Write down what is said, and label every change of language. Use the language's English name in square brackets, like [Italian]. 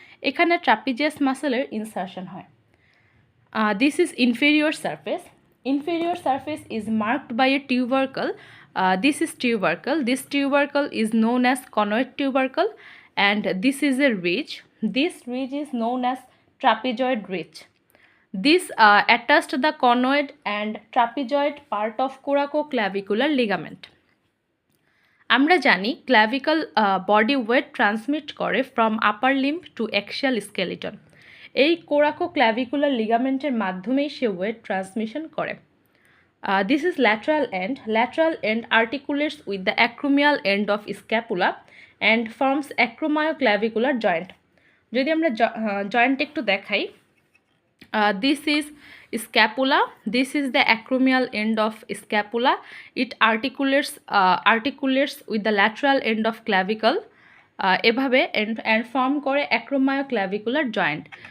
[Bangla] এখানে trapezius মাসেলের insertion হয়। [English] This is inferior surface. Inferior surface is marked by a tubercle. This is tubercle. This tubercle is known as conoid tubercle, and this is a ridge. This ridge is known as trapezoid ridge. This attached the conoid and trapezoid part of coracoclavicular ligament. [Bangla] আমরা জানি clavicle body weight transmit করে [English] From upper limb to axial skeleton. [Bangla] এই কোরাকোক্ল্যাভিকুলার লিগামেন্টের মাধ্যমেই সে wait transmission করে। [English] This is lateral end. Lateral end articulates with the acromial end of scapula and forms acromioclavicular joint. [Bangla] যদি আমরা joint একটু দেখাই, [English] this is scapula, this is the acromial end of scapula. It articulates with the lateral end of clavicle এভাবে and form করে acromioclavicular joint.